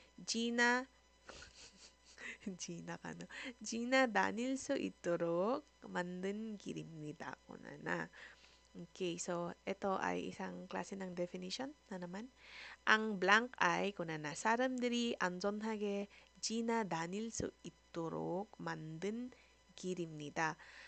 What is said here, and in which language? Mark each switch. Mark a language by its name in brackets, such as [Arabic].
[Korean] 지나 지나가는 지나다닐 수 있도록 만든 길입니다. [Filipino] Una na. Okay, so ito ay isang klase ng definition na naman. Ang blank ay kuna na [Korean] 사람들이 안전하게 지나다닐 수 있도록 만든 길입니다.